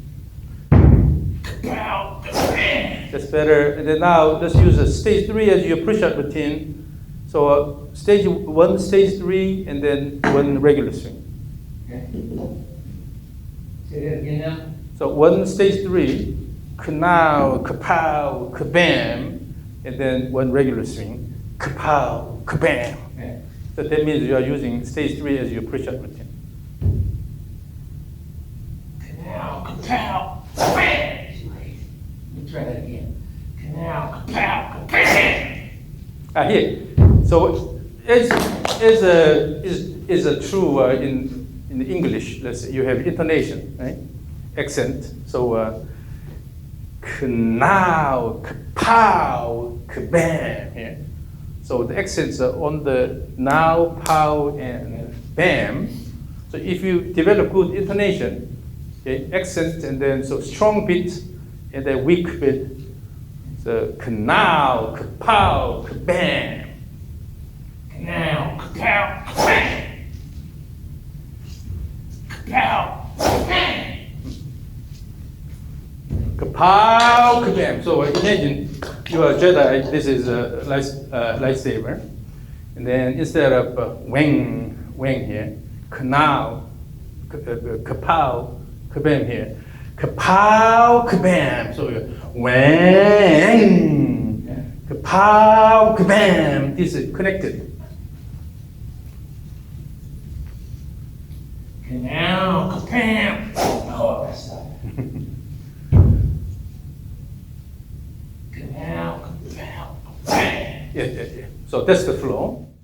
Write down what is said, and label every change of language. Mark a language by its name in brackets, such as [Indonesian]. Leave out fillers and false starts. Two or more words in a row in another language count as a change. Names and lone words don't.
[English] Kapow, kabam. that's better. And then now, let's use a stage 3 as your push-up routine. So stage 1, stage 3, and then 1 regular swing. Okay. Say that again now. So 1 stage 3, knau, kapow, kabam, and then 1 regular swing, kapow, kabam. Okay. So that means you are using stage 3 as your push-up routine. Canal, kapow, kabam. Let me try that again. Canal, kapow, kabam. Here. So is a true in English. Let's say you have intonation, right? Accent. So knau, kapow, kabam. Yeah. So the accents are on the now, pow, and bam. So if you develop good intonation, okay, accent, and then so strong beat, and then weak beat. So knau, kapow, kabam. Canal, kapow, kabam. Kapow, kabam. Kapow, kabam. So imagine you are a Jedi, this is a lightsaber. And then instead of wang here, knau, kapow, kabam here. Kapow, kabam. So wang, kapow, kabam. This is connected. Canal, kabam. Oh, that's not. Canal, kapow, kabam. Yeah. So that's the flow.